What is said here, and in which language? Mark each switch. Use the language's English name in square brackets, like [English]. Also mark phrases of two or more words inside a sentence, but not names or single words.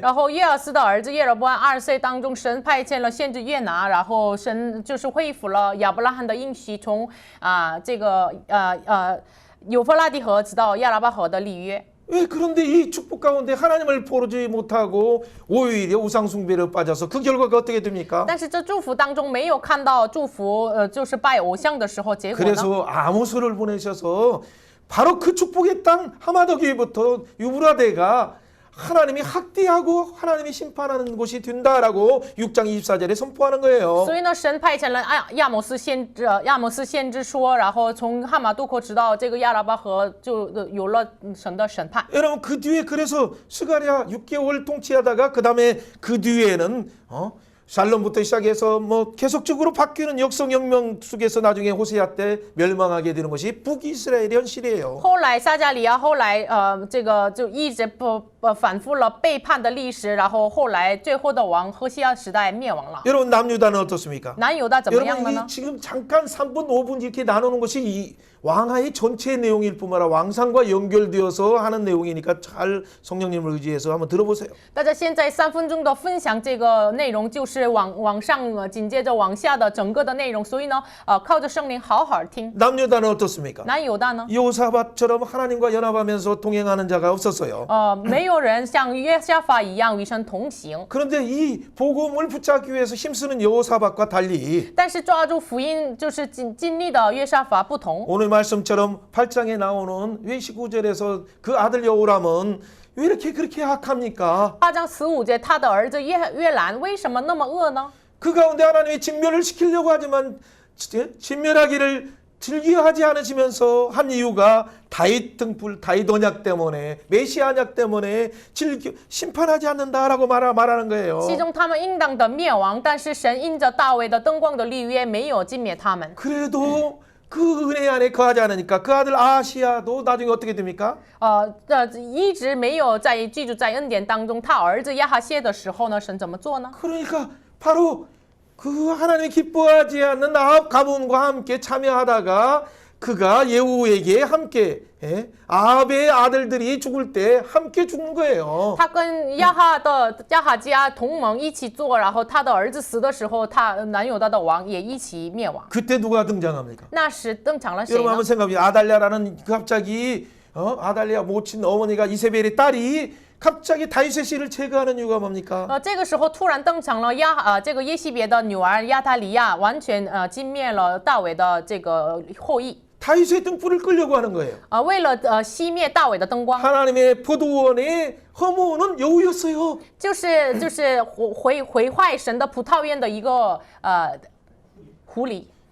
[Chinese] 然后耶尔斯的儿子耶罗波安20岁当中，神派遣了先知约拿，然后神就是恢复了亚伯拉罕的应许，从幼发拉底河直到亚拉巴河的立约。 [Korean] 왜 그런데 이 축복 가운데 하나님을 보지 못하고 오히려 우상숭배로 빠져서 그 결과가 어떻게 됩니까? [Chinese] 但是这祝福当中没有看到祝福，就是拜偶像的时候，结果呢？ [Korean] 그래서 아모스를 보내셔서 바로 그 축복의 땅 하마더기부터 유브라데가 하나님이 학대하고 하나님이 심판하는 곳이 된다라고 6장 24절에 선포하는 거예요. [Chinese] 所以呢，神派遣了亚摩斯先知说，然后从哈马杜克直到这个亚拉巴河，就有了神的审判。 [Korean] 여러분 그 뒤에 그래서 스가랴 6개월 통치하다가 그 다음에 그 뒤에는 샬롬부터 시작해서 뭐 계속적으로 바뀌는 역성혁명 속에서 나중에 호세아 때 멸망하게 되는 것이 북이스라엘 현실이에요. [Chinese] 后来撒加利亚，后来这个就一直反复了背叛的历史，然后后来最后的王何西阿时代灭亡了。 [Korean] 여러분 남유다는 어떻습니까? [Chinese] 南犹大怎么样了 [Korean] 여러분 [Chinese] 呢 [Korean] 이 ？ 지금 잠깐 3분 5분 이렇게 나누는 것이 이 왕하의 전체 내용일 뿐만 아니라 왕상과 연결되어서 하는 내용이니까 잘 성령님을 의지해서 한번 들어보세요. [Chinese] 大家现在3分钟的分享这个内容，就是往上紧接着往下的整个的内容，所以呢，靠着圣灵好好听。 [Korean] 남유다는 어떻습니까? [Chinese] 南犹大呢？ [Korean] 여호사밧처럼 하나님과 연합하면서 동행하는 자가 없었어요. [Chinese] 没有人像约沙法一样与神同行。 [Korean] 그런데 이 복음을 붙잡기 위해서 힘쓰는 여호사밧과 달리 [Chinese] 但是抓住福音就是尽力的约沙法不同。 [Korean] 오늘 말씀처럼 8장에 나오는 왜 19절에서 그 아들 여호람은 왜 이렇게 그렇게 악합니까? [Chinese] 8章15节，他的儿子约兰为什么那么恶呢？ [Korean] 그 가운데 하나님이 진멸을 시키려고 하지만 진멸하기를 즐겨하지 않으시면서 한 이유가 다윗 등불, 다윗 언약 때문에 메시아 언약 때문에 심판하지 않는다라고 말하는 거예요. [Chinese] 其中他们应当的灭亡，但是神因着大卫的灯光的立约，没有禁灭他们。 [Korean] 그래도 그 은혜 안에 거하지 않으니까 그 아들 아시아도 나중에 어떻게 됩니까? [Chinese] 一直没有记住在恩典当中，他儿子亚哈谢的时候呢，神怎么做呢？ [Korean] 그러니까 바로 그 하나님이 기뻐하지 않는 아합 가문과 함께 참여하다가 그가 예후에게 함께 아합의 아들들이 죽을 때 함께 죽는 거예요. [Chinese] 他跟亚哈家同盟一起做，然后他的儿子死的时候，南犹大的王也一起灭亡。 [Korean] 그때 누가 등장합니까? [Chinese] 那时登场了谁 [Korean] 여러분 [Chinese] 呢？ [Korean] 한번 생각해보세요. 아달랴라는 갑자기 아달랴 모친 어머니가 이세벨의 딸이 갑자기 다윗의 씨를 제거하는 이유가 뭡니까? [Chinese] 这个时候突然登场了这个耶西别的女儿亚他利亚，完全歼灭了大卫的这个后裔。 [Korean] 다윗의 등불을 끌려고 하는 거예요. [Chinese] 为了熄灭大卫的灯光， [Korean] 하나님의 포도원의 허무는 여우였어요. [Chinese] 就是毁坏神的葡萄园的一个狐狸。